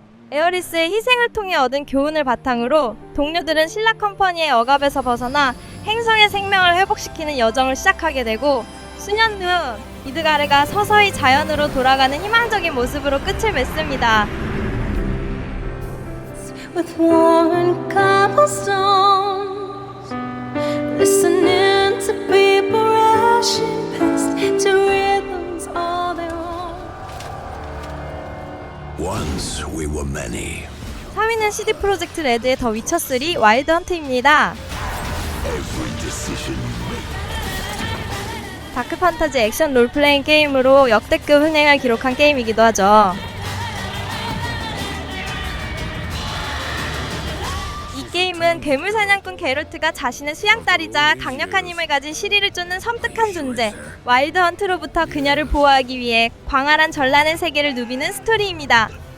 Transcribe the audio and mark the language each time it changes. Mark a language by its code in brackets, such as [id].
[ko] 에어리스의 희생을 통해 얻은 교훈을 바탕으로 동료들은 신라 컴퍼니의 억압에서 벗어나 행성의 생명을 회복시키는 여정을 시작하게 되고 수년 후 미드가르가 서서히 자연으로 돌아가는 희망적인 모습으로 끝을 맺습니다. [en] With worn cobblestones, listening to people rushing past to rhythms all their own. Once we were many. [ko] 3위는 CD 프로젝트 레드의 더 위쳐 3 와일드 헌트입니다. [en] Every decision you make. [ko] 다크 판타지 액션 롤플레잉 게임으로 역대급 흥행을 기록한 게임이기도 하죠. 이 게임은 괴물 사냥꾼 게롤트가 자신의 수양딸이자 강력한 힘을 가진 시리를 쫓는 섬뜩한 존재 와일드 헌트로부터 그녀를 보호하기 위해 광활한 전란의 세계를 누비는 스토리입니다.